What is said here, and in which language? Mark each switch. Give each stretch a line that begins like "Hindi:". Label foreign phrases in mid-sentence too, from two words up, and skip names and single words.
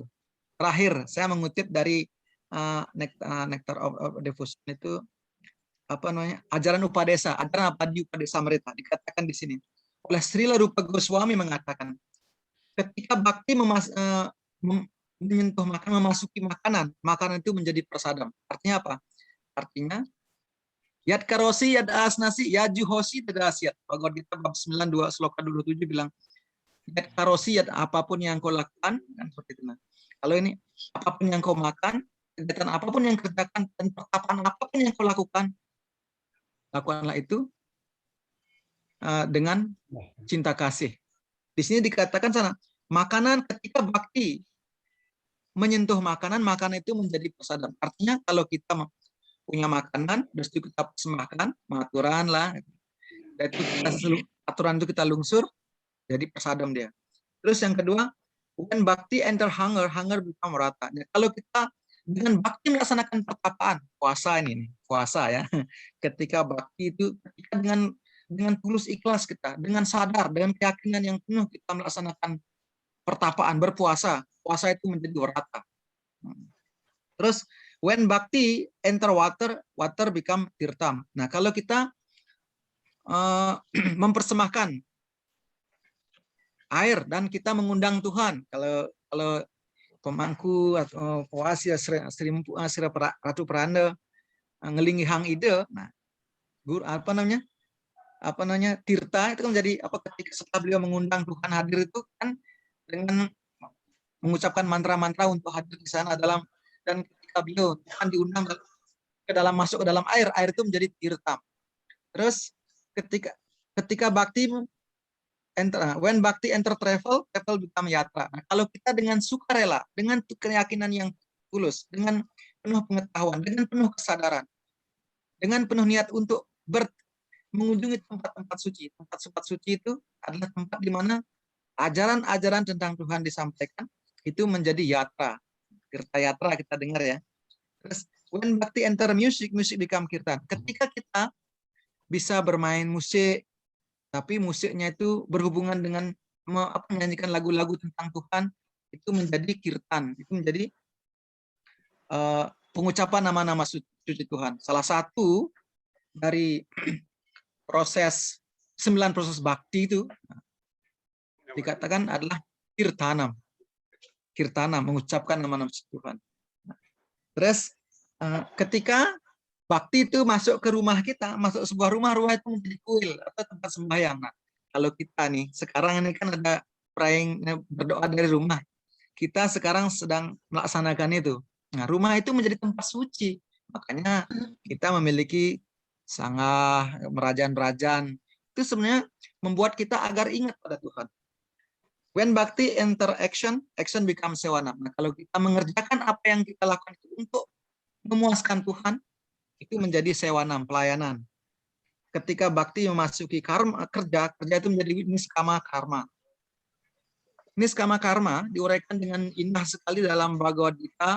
Indonesian: Terakhir, saya mengutip dari Nectar of Devotion itu apa namanya? Ajaran Upadesa, ajaran Apadi Upadesa Amrita dikatakan di sini. Oleh Srila Rupa Goswami mengatakan, ketika bakti menyentuh makanan, memasuki makanan, makanan itu menjadi prasadam. Artinya apa?
Sanskrit: Artinya yad karosi yad asnasi yad juhosi dadasiat.
Indonesian: Bhagavad Gita bab 92 sloka 27 bilang
Sanskrit: yad karosi yad
Indonesian: apapun yang kau lakukan, kan seperti itu. Nah, kalau ini apapun yang kau makan, kegiatan apapun yang kerjakan, dan pertapaan apapun yang kau lakukan, lakukanlah itu dengan cinta kasih. Di sini dikatakan sana, makanan ketika bakti menyentuh makanan, makanan itu menjadi prasadam. Artinya kalau kita punya makanan, terus kita persembahkan, aturan lah, dan itu aturan itu kita lungsur, jadi prasadam dia. Terus yang kedua,
English: when bakti enter hunger, hunger become rata.
Indonesian: Nah, kalau kita dengan bakti melaksanakan pertapaan, puasa ini, puasa ya, ketika bakti itu, ketika dengan tulus ikhlas kita, dengan sadar, dengan keyakinan yang penuh kita melaksanakan pertapaan, berpuasa, puasa itu menjadi rata.
English: Terus when bakti enter water, water become tirtam.
Indonesian: Nah, kalau kita mempersembahkan air dan kita mengundang Tuhan, kalau pemangku atau puasa Sri
Balinese: Ratu Pranda ngelingi hang ide,
Indonesian: nah guru apa namanya tirta itu kan menjadi apa ketika setelah beliau mengundang Tuhan hadir itu kan dengan mengucapkan mantra-mantra untuk hadir di sana dan ketika beliau Tuhan diundang ke dalam masuk ke dalam air itu menjadi tirta. Terus ketika bakti
English: when bakti enter travel become yatra.
Indonesian: Nah, kalau kita dengan sukarela, dengan keyakinan yang tulus, dengan penuh pengetahuan, dengan penuh kesadaran, dengan penuh niat untuk mengunjungi tempat-tempat suci. Tempat-tempat suci itu adalah tempat di mana ajaran-ajaran tentang Tuhan disampaikan, itu menjadi yatra. Kirta yatra kita dengar ya.
English: Terus when bhakti enter music, music become kirtan.
Indonesian: Ketika kita bisa bermain musik, tapi musiknya itu berhubungan dengan menyanyikan lagu-lagu tentang Tuhan, itu menjadi kirtan. Itu menjadi pengucapan nama-nama suci Tuhan. Salah satu dari proses 9 proses bakti itu dikatakan adalah kirtanam. Kirtana, mengucapkan nama-nama Tuhan. Terus ketika bakti itu masuk ke rumah kita, masuk sebuah rumah itu menjadi kuil atau tempat sembahyang. Nah, kalau kita nih, sekarang ini kan ada praying, berdoa dari rumah. Kita sekarang sedang melaksanakan itu. Nah, rumah itu menjadi tempat suci. Makanya kita memiliki sanggah, merajaan-merajaan. Itu sebenarnya membuat kita agar ingat pada Tuhan.
English: When bhakti enter action, action becomes sewana.
Indonesian: Nah, kalau kita mengerjakan apa yang kita lakukan itu untuk memuaskan Tuhan, itu menjadi sewanam, pelayanan. Ketika bhakti memasuki karma, kerja itu menjadi niskama karma. Niskama karma diuraikan dengan indah sekali dalam Bhagavad Gita.